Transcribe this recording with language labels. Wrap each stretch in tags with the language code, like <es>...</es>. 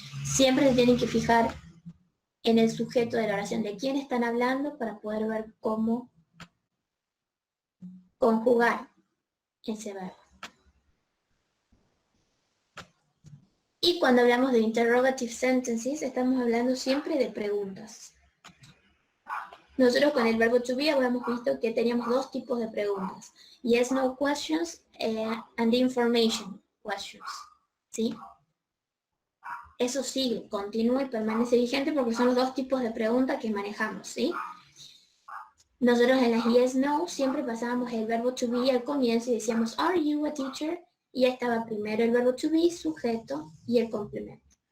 <es>Siempre se tienen que fijar en el sujeto de la oración, de quién están hablando para poder ver cómo conjugar ese verbo. Y cuando hablamos de</es> <en>interrogative sentences,</en> <es>estamos hablando siempre de preguntas. Nosotros con el verbo to be habíamos visto que teníamos dos tipos de preguntas.</es> <en>Yes, no questions and information questions.</en> <es>¿Sí? Eso sigue, continúa y permanece vigente porque son los dos tipos de preguntas que manejamos, ¿sí? Nosotros en las yes, no siempre pasábamos el verbo to be al comienzo y decíamos,</es> <en>are you a teacher?</en> <es>Y estaba primero el verbo to be, sujeto y el complemento.</es>